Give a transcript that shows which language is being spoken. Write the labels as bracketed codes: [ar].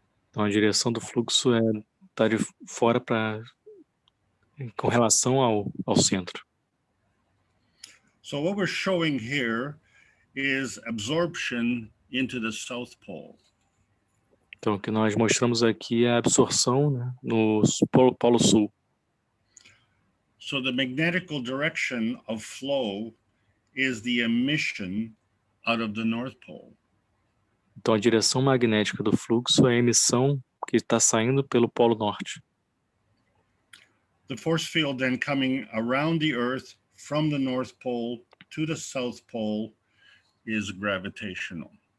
[pt] Então, a direção do fluxo está de fora com relação ao centro. [en] So what we're showing here is absorption into the South Pole. [pt] Então, o que nós mostramos aqui é a absorção, né, no Polo Sul. [en] So the magnetical direction of flow is the emission out of the North Pole. [pt] Então, a direção magnética do fluxo é a emissão que está saindo pelo Polo Norte. [en] The force field then coming around the Earth from the North Pole to the South Pole is gravitational.